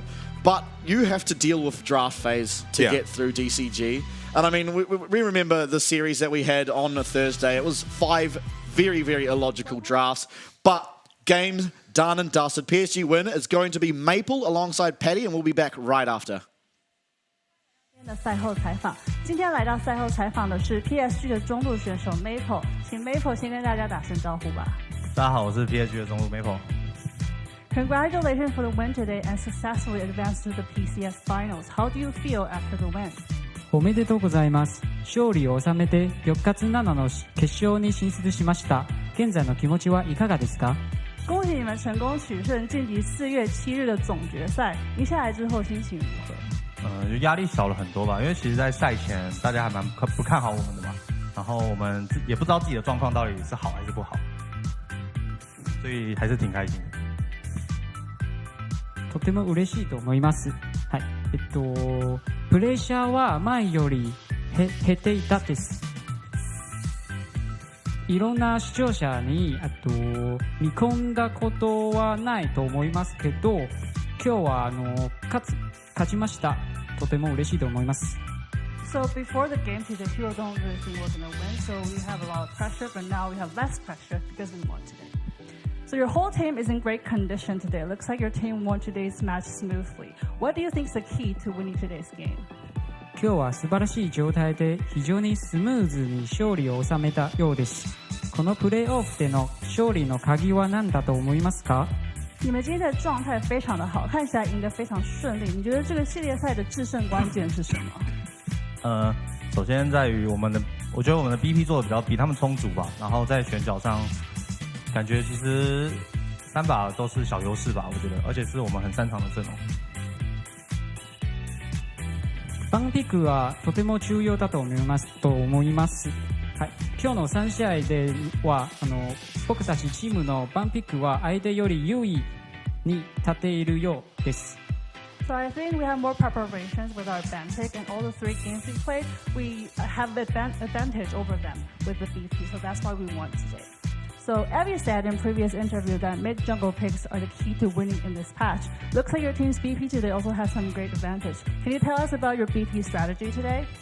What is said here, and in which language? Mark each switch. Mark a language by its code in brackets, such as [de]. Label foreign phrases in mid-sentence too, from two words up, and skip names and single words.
[en] But you have to deal with draft phase to get through DCG. And I mean, we remember the series that we had on a Thursday. It was 5 very, very illogical drafts, but games done and dusted. PSG win. It's going to be Maple alongside Paddy, and we'll be back right after. [zh] 的赛后采访，今天来到赛后采访的是 PSG 的中路选手 Maple， 请 Maple 先跟大家打声招呼吧。大家好，我是 PSG 的中路 Maple。 [en] Congratulations for the win today and successfully advanced to the PCS finals. How do you feel after the win? [ja] おめでとうございます。勝利を収めて4月7の決勝に進出しました。現在の気持ちはいかがですか？ [zh] 恭喜你们成功取胜，晋级4月7日的总决赛。赢下来之后心情如何？就压力小了很多吧，因为其实在赛前大家还蛮不看好我们的嘛，然后我们也不知道自己的状况到底是好还是不好，所以还是挺开心的。 [ja] とても嬉しいと思います。はい。プレッシャーは前より減っていたです。いろんな視聴者に見込んだことはないと思いますけど、今日は勝ちました。とても嬉しいと思います。 [en] So before the game today, people don't really think we're going to win, so we have a lot of pressure, but now we have less pressure because we won today. So your whole team is in great condition today. It looks like your team won today's match smoothly. What do you think is the key to winning today's game? [ja] 今日は素晴らしい状態で非常にスムーズに勝利を収めたようです。このプレーオフでの勝利の鍵は何だと思いますか？ [zh] 你们今天的状态非常的好，看起来赢得非常顺利。你觉得这个系列赛的制胜关键是什么？首先在于我觉得我们的 BP 做的比他们充足吧，然后在选角上。感觉其实3把都是小优势吧，我觉得，而且是我们很擅长的阵容。 [ja] バンピックはとても重要だと思います。はい、今日の3試合では僕たちチームのバンピックは相手より優位に立っているようです。 [en] So I think we have more preparations with our ban pick, and all the 3 games we played, we have the advantage over them with the BP, so that's why we won today. So Evie said in previous interview that mid-jungle picks are the key to winning in this patch. Looks like your team's BP today also has some great advantage. Can you tell us about your BP strategy today?